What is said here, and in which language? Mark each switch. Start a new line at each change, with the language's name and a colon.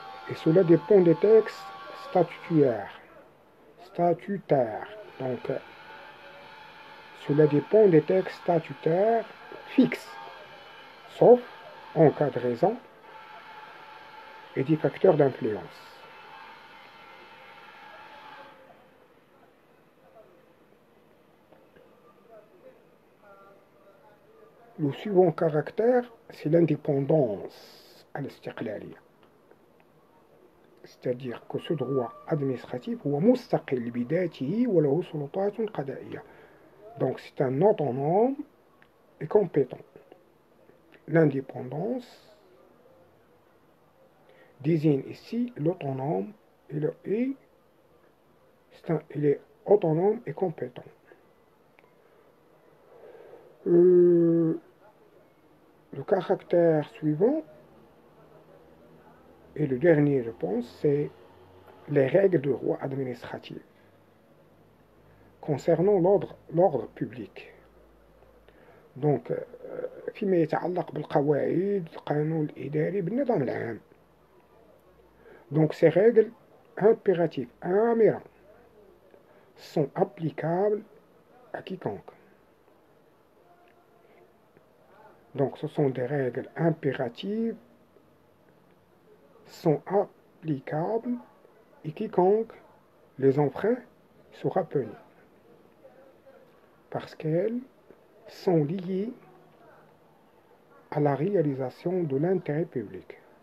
French: Et cela dépend des textes statutaires. Donc, cela dépend des textes statutaires fixes, sauf en cas de raison et des facteurs d'influence. Le suivant caractère, c'est l'indépendance al-istiqlaliya. C'est-à-dire que ce droit administratif
Arabic: هو مستقل بذاته وله سلطات قضائية.
French: Donc c'est un autonome et compétent. L'indépendance désigne ici l'autonome il est autonome et compétent. Le caractère suivant, et le dernier je pense, c'est les règles de droit administratif concernant l'ordre public.
Arabic: Donc فيما يتعلق بالقواعد القانون الإداري بالنظام العام.
French: Donc ces règles impératives, آمرة, sont applicables à quiconque. Donc ce sont des règles impératives, sont applicables et quiconque les enfreint sera puni parce qu'elles sont liées à la réalisation de l'intérêt public.